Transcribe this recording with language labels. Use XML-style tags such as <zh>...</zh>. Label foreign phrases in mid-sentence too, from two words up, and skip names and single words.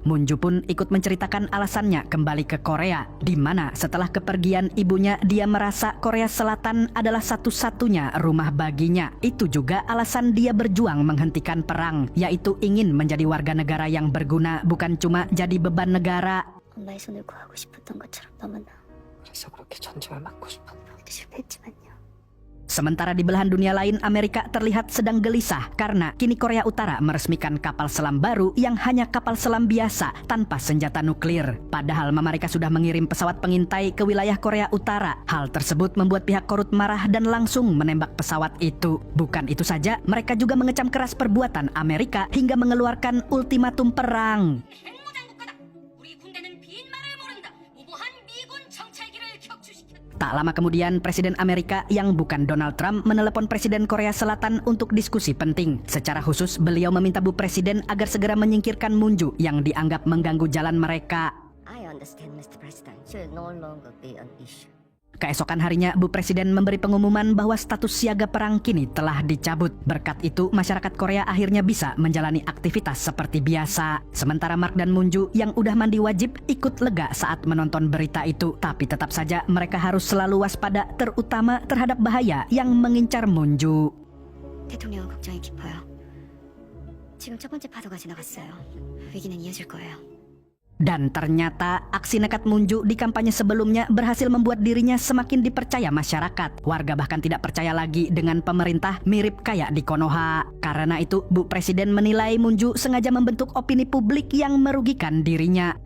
<id>Munju pun ikut menceritakan alasannya kembali ke Korea, di mana setelah kepergian ibunya dia merasa Korea Selatan adalah satu-satunya rumah baginya. Itu juga alasan dia berjuang menghentikan perang, yaitu ingin menjadi warga negara yang berguna, bukan cuma jadi beban negara.</id> <ko>엄마의 손을 구하고 싶었던 것처럼 너무나 그래서 그렇게 전쟁을 막고 싶었나? 실패했지만요.</ko> <id>Sementara di belahan dunia lain, Amerika terlihat sedang gelisah karena kini Korea Utara meresmikan kapal selam baru yang hanya kapal selam biasa tanpa senjata nuklir. Padahal Amerika sudah mengirim pesawat pengintai ke wilayah Korea Utara. Hal tersebut membuat pihak Korut marah dan langsung menembak pesawat itu. Bukan itu saja, mereka juga mengecam keras perbuatan Amerika hingga mengeluarkan ultimatum perang. Tak lama kemudian, Presiden Amerika yang bukan Donald Trump menelepon Presiden Korea Selatan untuk diskusi penting. Secara khusus, beliau meminta Bu Presiden agar segera menyingkirkan Munju yang dianggap mengganggu jalan mereka.</id> <en>I understand, Mr. President. Should no longer be an issue.</en> <id>Keesokan harinya, Bu Presiden memberi pengumuman bahwa status siaga perang kini telah dicabut. Berkat itu, masyarakat Korea akhirnya bisa menjalani aktivitas seperti biasa. Sementara Mark dan Moon-ju yang udah mandi wajib ikut lega saat menonton berita itu. Tapi tetap saja mereka harus selalu waspada, terutama terhadap bahaya yang mengincar Moon-ju.</id> <ko>대통령은 걱정이 깊어요. 지금 첫 번째 파도가 지나갔어요. 위기는 이어질 거예요.</ko> <id>Dan ternyata aksi nekat Moon-ju di kampanye sebelumnya berhasil membuat dirinya semakin dipercaya masyarakat. Warga bahkan tidak percaya lagi dengan pemerintah, mirip kayak di Konoha. Karena itu, Bu Presiden menilai Moon-ju sengaja membentuk opini publik yang merugikan dirinya.</id>